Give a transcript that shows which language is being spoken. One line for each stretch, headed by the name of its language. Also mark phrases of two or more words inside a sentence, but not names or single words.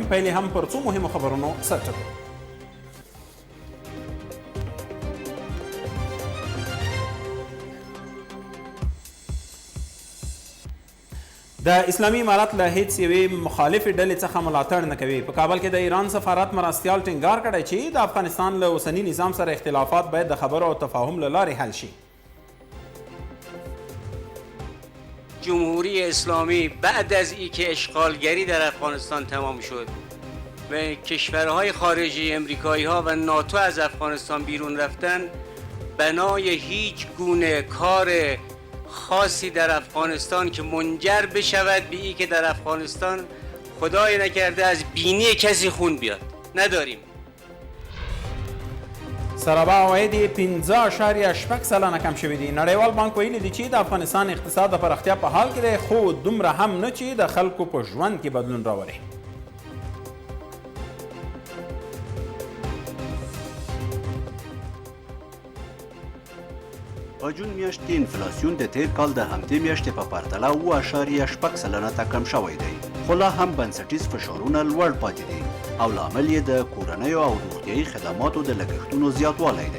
Pashto: پیلې هم پر څو مهمو خبرونو سرټکو. د اسلامي امارت له هیڅ یوې مخالفې ډلې څخه ملاتړ نه کوي. په کابل کې د ایران سفارت مرستیال ټینګار کړی چې د افغانستان له اوسني نظام سره اختلافات باید د خبرو او تفاهم له لارې حل شي.
Persian: جمهوری اسلامی بعد از اینکه اشغالگری در افغانستان تمام شد و کشورهای خارجی امریکایی ها و ناتو از افغانستان بیرون رفتن، بنای هیچ گونه کار خاصی در افغانستان که منجر بشود به این که در افغانستان خدای نکرده از بینی کسی خون بیاد نداریم.
Pashto: سرابه عواید 15.8 سلنه کم شوي دي. نړیوال بانک ویلي دي چې د افغانستان اقتصاد د پراختیا په حال کې دی، خو دومره هم نه چې د خلکو په ژوند کې بدلون راولي. په جون میاشت کې انفلاسیون د تیر کال د همدې میاشتې په پرتله 7.8 سلنه ته کم شوی دی، خو لا هم بنسټیز فشارونه لوړ پاتې دي او لامل یې د کورنیو او روغتیایي خدماتو د لګښتونو زیاتوالی دی.